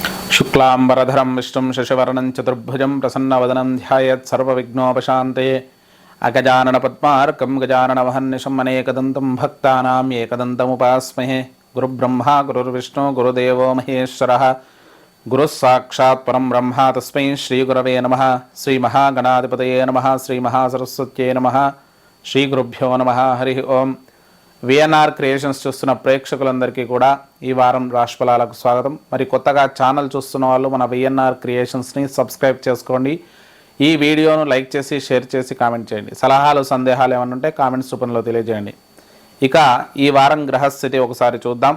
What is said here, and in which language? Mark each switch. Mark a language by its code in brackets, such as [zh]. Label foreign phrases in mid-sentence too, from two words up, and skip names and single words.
[sa] शुक्लांबरधरं विष्णुं शशिवर्णं चतुर्भुजं प्रसन्नवदनं ध्यायेत् सर्वविघ्नोपशान्तये अगजाननपद्मार्कं गजाननमहर्निशम् अनेकदन्तं भक्तानाम् एकदन्तमुपास्महे। गुरुब्रह्मा गुरुर्विष्णु गुरुदेवो महेश्वरः गुरुः साक्षात् परं ब्रह्म तस्मै श्रीगुरवे नमः। श्रीमहागणाधिपतये नमः। श्रीमहासरस्वत्यै नमः। श्रीगुरुभ्यो नमः। हरि ओं। [te] విఎన్ఆర్ క్రియేషన్స్ చూస్తున్న ప్రేక్షకులందరికీ కూడా ఈ వారం రాశిఫలాలకు స్వాగతం. మరి కొత్తగా ఛానల్ చూస్తున్న వాళ్ళు మన విఎన్ఆర్ క్రియేషన్స్ని సబ్స్క్రైబ్ చేసుకోండి. ఈ వీడియోను లైక్ చేసి షేర్ చేసి కామెంట్ చేయండి. సలహాలు సందేహాలు ఏమైనా ఉంటే కామెంట్స్ రూపంలో తెలియజేయండి. ఇక ఈ వారం గ్రహస్థితి ఒకసారి చూద్దాం.